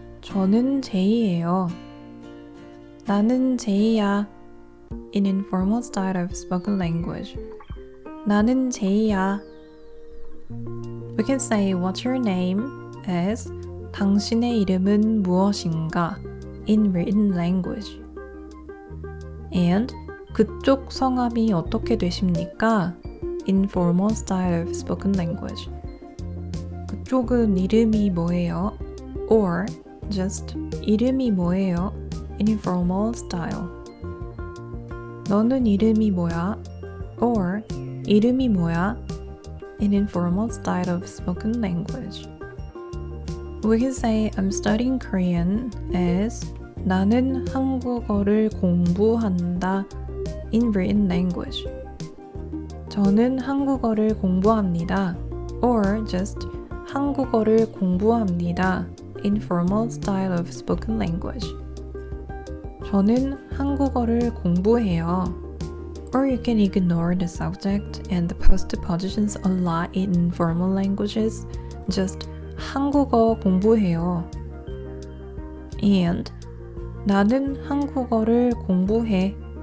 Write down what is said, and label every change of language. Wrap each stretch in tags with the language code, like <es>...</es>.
<ko>저는 제이예요. 나는 제이야.</ko> <en>In informal style of spoken language.</en> <ko>나는 제이야.</ko> <en>We can say what's your name as</en> <ko>당신의 이름은 무엇인가</ko> <en>in written language.</en> <ko>And 그쪽 성함이 어떻게 되십니까?</ko> <en>Informal style of spoken language.</en> <ko>그쪽은 이름이 뭐예요?</ko> <en>Or just</en> <ko>이름이 뭐예요?</ko> <en>In informal style.</en> <ko>너는 이름이 뭐야? Or 이름이 뭐야?</ko> <en>In informal style of spoken language. We can say I'm studying Korean as</en> <ko>나는 한국어를 공부한다</ko> <en>in written language.</en> <ko>저는 한국어를 공부합니다.</ko> <en>Or just</en> <ko>한국어를 공부합니다</ko> <en>in formal style of spoken language.</en> <ko>저는 한국어를 공부해요.</ko> <en>Or you can ignore the subject and the postpositions a lot in formal languages.</en> <ko>Just 한국어 공부해요. And 나는 한국어를 공부해.</ko>